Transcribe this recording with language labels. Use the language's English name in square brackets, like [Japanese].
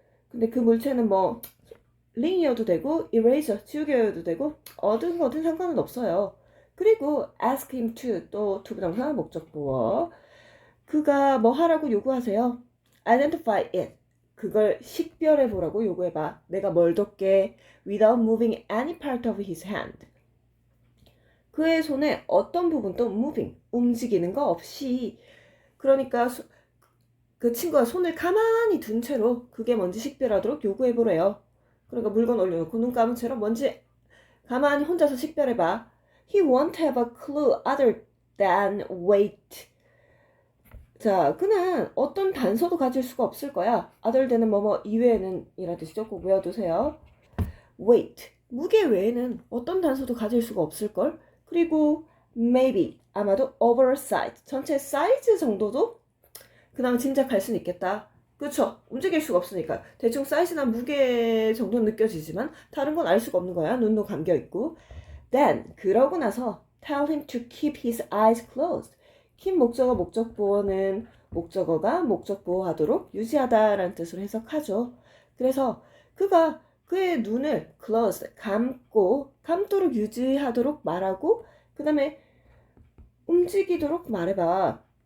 [Korean] 근데 그 물체는 뭐 링이어도 되고 eraser, 지우개여도 되고 어든 상관은 없어요. 그리고 [English] ask him to, [Korean] 또 투부정사 목적보어, 그가 뭐 하라고 요구하세요. [English] identify it, [Korean] 그걸 식별해 보라고 요구해봐. 내가 뭘 뒀게. [English] without moving any part of his hand, [Korean] 그의 손에 어떤 부분도 [English] moving, [Korean] 움직이는 거 없이. 그러니까 그 친구가 손을 가만히 둔 채로 그게 뭔지 식별하도록 요구해 보래요. 그러니까 물건 올려놓고 눈 감은 채로 뭔지 가만히 혼자서 식별해봐. [English] He won't have a clue other than weight. [Korean] 자, 그는 어떤 단서도 가질 수가 없을 거야. other than은 뭐뭐 이외에는 이란 뜻이죠. 꼭 외워두세요. weight, 무게 외에는 어떤 단서도 가질 수가 없을걸. 그리고 maybe, 아마도 oversight, 전체 사이즈 정도도 그나마 짐작할 수는 있겠다. 그쵸? 움직일 수가 없으니까 대충 사이즈나 무게 정도는 느껴지지만 다른 건 알 수가 없는 거야. 눈도 감겨있고. [English] Then, [Korean] 그러고 나서 [English] tell him to keep his eyes closed. [Korean] keep 목적어 목적보어는 목적어가 목적보호하도록 유지하다라는 뜻으로 해석하죠. 그래서 그가 그의 눈을 closed, 감도록 유지하도록 말하고 그 다음에 움직이도록 말해봐.